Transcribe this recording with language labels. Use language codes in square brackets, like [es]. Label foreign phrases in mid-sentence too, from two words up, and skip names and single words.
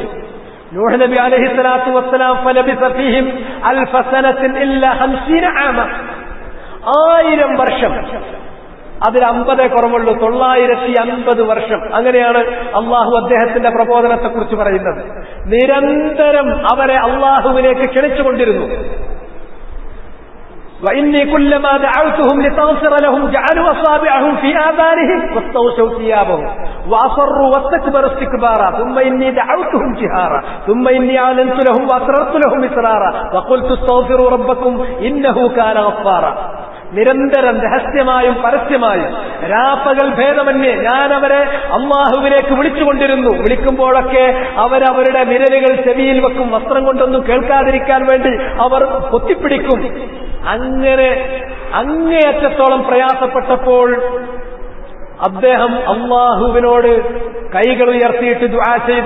[ar] നൂഹ് നബി عليه الصلاة والسلام فلبث فيهم ألف سنة إلا 50 عاما, [ml] 1000 വർഷം, അതിൽ 50 കുറവുള്ളൂ, 950 വർഷം. അങ്ങനെയാണ് അള്ളാഹു അദ്ദേഹത്തിന്റെ പ്രബോധനത്തെക്കുറിച്ച് പറയുന്നത്. നിരന്തരം അവരെ അള്ളാഹുവിലേക്ക് ക്ഷണിച്ചുകൊണ്ടിരുന്നു. [ar] وإني كلما دعوتهم لتغفر لهم جعلوا أصابعهم في آذانهم واستغشوا ثيابهم وأصروا واستكبروا استكبارا ثم إني دعوتهم جهارا ثم إني أعلنت لهم وأسررت لهم إسرارا وقلت استغفروا ربكم إنه كان غفارا. [ml] നിരന്തരം രഹസ്യമായും പരസ്യമായും രാപ്പകൽ ഭേദമന്യേ ഞാൻ അവരെ അള്ളാഹുവിലേക്ക് വിളിച്ചുകൊണ്ടിരുന്നു. വിളിക്കുമ്പോഴൊക്കെ അവരവരുടെ വിരലുകൾ ചെവിയിൽ വെക്കും, വസ്ത്രം കൊണ്ടൊന്നും കേൾക്കാതിരിക്കാൻ വേണ്ടി അവർ പൊത്തിപ്പിടിക്കും. അങ്ങനെ അങ്ങേയറ്റത്തോളം പ്രയാസപ്പെട്ടപ്പോൾ അദ്ദേഹം അള്ളാഹുവിനോട് കൈകൾ ഉയർത്തിയിട്ട് ദുആ ചെയ്തു.